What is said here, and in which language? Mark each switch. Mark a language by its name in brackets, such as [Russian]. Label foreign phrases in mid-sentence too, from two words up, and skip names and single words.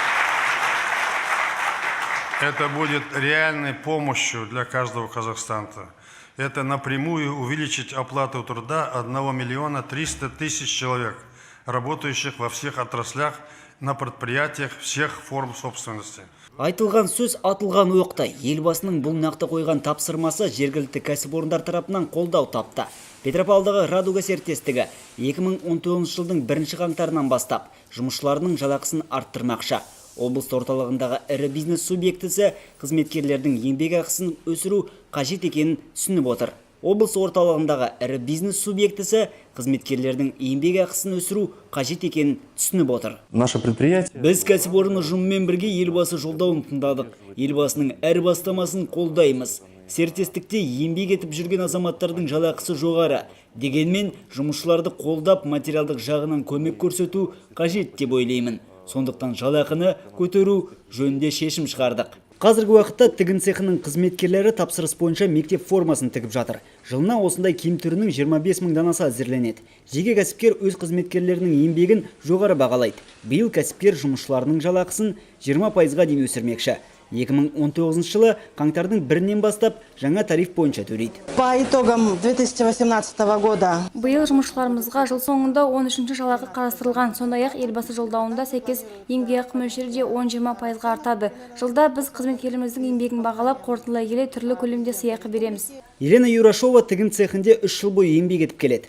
[Russian] Это будет реальной помощью для каждого казахстанца. Это напрямую увеличить оплату труда 1 миллиона 300 тысяч человек, работающих во всех отраслях, на предприятиях всех форм собственности. [Kazakh] Айтылған сөз атылған оқта. Елбасының бұл нақты қойған тапсырмасы жергілікті кәсіпорындар тарапынан қолдау тапты. Петропавлдағы Радуга серіктестігі 2019 жылдың 1 қаңтарынан бастап жұмысшыларының жалақысын арттырмақшы. Облыс орталығындағы ірі бизнес субъектісі қызметкерлердің еңбек ақысын өсіру қажет екенін түсініп отыр. Облыс орталығындағы ірі бизнес субъектісі қызметкерлердің еңбек ақысын өсіру қажет екенін түсініп отыр. [Russian] Наше предприятие. [Kazakh] Біз кәсіпорын ұжымымен бірге елбасы жолдауын тыңдадық. Елбасының әр бастамасын қолдаймыз. Серіктестікте еңбек етіп жүрген азаматтардың жалақысы жоғары. Дегенмен жұмысшыларды қолдап материалдық жағынан көмек көрсету қажет деп ойлаймын. Сондықтан жалақыны көтеру жөнінде шешім шығардық. Қазіргі уақытта тігін цехының қызметкерлері тапсырыс бойынша мектеп формасын тігіп жатыр. Жылына осындай киім түрінің 25 мың данасы әзірленеді. Жеке кәсіпкер өз қызметкерлерінің еңбегін жоғары бағалайды. Биыл кәсіпкер жұмысшыларының жалақысын 20%-ға дейін өсірмекші. 2019 жылы қаңтардың 1-нен бастап жаңа тариф бойынша төлейді. [Russian] По итогам 2018 года [Kazakh] биыл жұмысшыларымызға жыл соңында 13-ші жалақы қарастырылған. Сондай-ақ елбасы жолдауында сәйкес еңбекақы мөлшері де 10-20%-ға артады. Жылда біз қызметкерлеріміздің еңбегін бағалап, қорытындылай келе түрлі көлемде сыйақы береміз. Елена Юрашова тігін цехінде 3 жыл бойы еңбек етіп келеді.